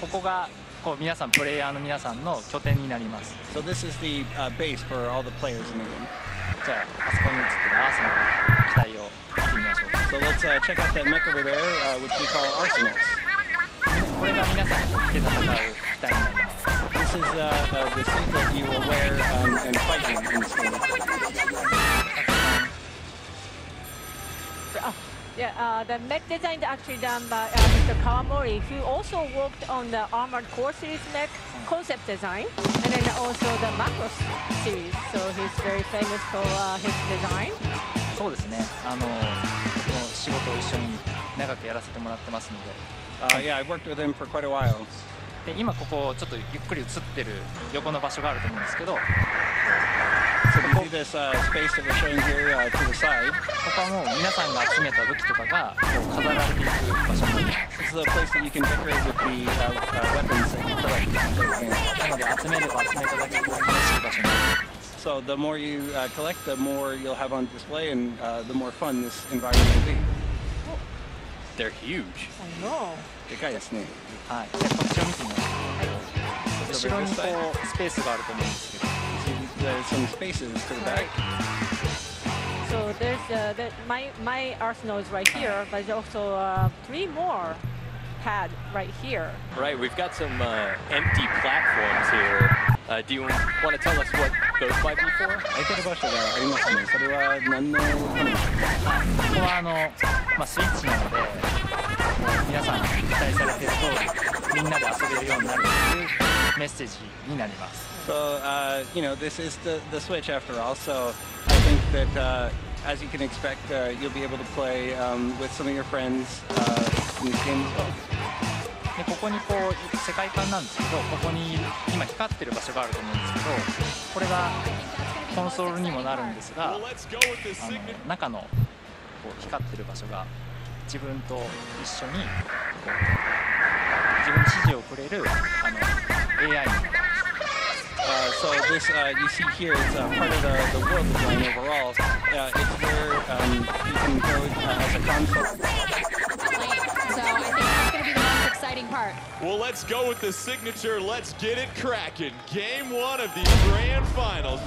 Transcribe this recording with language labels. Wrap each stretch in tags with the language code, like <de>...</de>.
<ja>ここがこう皆さんプレイヤーの皆さんの拠点になります。</ja> <en>So this is the base for all the players in the game.</en> <ja>じゃああそこに映ってるアーセナルの機体を見てみましょう。</ja> <en>So let's check out that mech over there, which we call arsenals.</en> <ja>これが皆さんが着て戦う機体になります。</ja> <en>This is the suit that you will wear and fight in this game. Yeah, the mech design is actually done by Mr. Kawamori, who also worked on the Armored Core series mech concept design, and then also the Macross series. So he's very famous for his design.</en> <ja>そうですね。僕の仕事を一緒に長くやらせてもらってますので。</ja> <en>Yeah, I've worked with him for quite a while.</en> <ja>で今ここちょっとゆっくり映ってる横の場所があると思うんですけど。</ja> <en>So you see this space that we're showing here to the side.</en> <ja>ここはもう皆さんが集めた武器とかがこう飾られていく場所になります。</ja> <en>This is a place that you can decorate with the weapons that you collect.</en> <ja>なので集めれば集めただけこう楽しい場所になります。</ja> <en>So the more you collect, the more you'll have on display, and the more fun this environment will be. They're huge. I know.</en> <ja>でかいですね。はい。じゃあこっちを見てみましょう。後ろにこうスペースがあると思うんですけど。</ja> <en>There's some spaces to the back. So there's my arsenal is right here, but there's also 3 more pad right here. Right, we've got some empty platforms here. Do you want to tell us what those might be for?</en> <ja>空いてる場所がありますね。それは何のためですか？ここはスイッチなので、皆さん期待されている通りみんなで遊べるようになるというメッセージになります。</ja> <en>So this is the Switch after all. So I think that as you can expect, you'll be able to play with some of your friends in this game as well.</en> <ja>でここにこう世界観なんですけど、ここに今光ってる場所があると思うんですけど、これがコンソールにもなるんですが、中のこう光ってる場所が自分と一緒に自分に指示をくれるAI になります。</ja> <en>So this you see here is part of the world design overall. It's where you can go as a console. So I think that's going to be the most exciting part. Well, let's go with the signature. Let's get it cracking. Game 1 of the grand finals.</en>